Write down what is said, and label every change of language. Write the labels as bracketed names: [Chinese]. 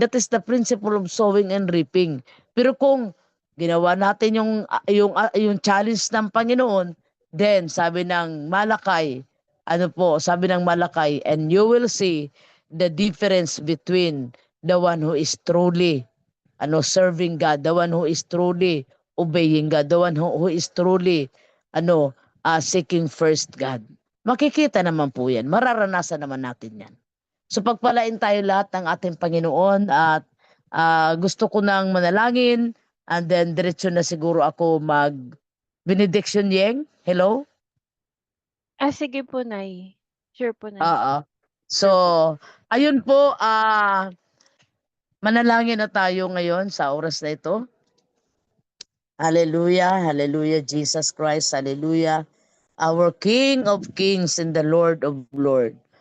[English] That is the principle of sowing and reaping. [Filipino] Pero kung ginawa natin yung challenge ng Panginoon, [English] then [Filipino] sabi ng Malakay, sabi ng Malakay, [English] and you will see the difference between the one who is truly serving God, the one who is truly obeying God, the one who is truly seeking first God. [Filipino] Makikita naman po yan. Mararanasan naman natin yan. So pagpalain tayo lahat ng ating Panginoon at gusto ko nang manalangin [English] and then [Filipino] diretso na siguro ako benediction Yeng. [English] Hello? [Filipino] Sige po, Nay. Sure po, Nay. So, ayun po, manalangin na tayo ngayon sa oras na ito. [English] Hallelujah, hallelujah, Jesus Christ, hallelujah. our King of Kings and the Lord of Lords.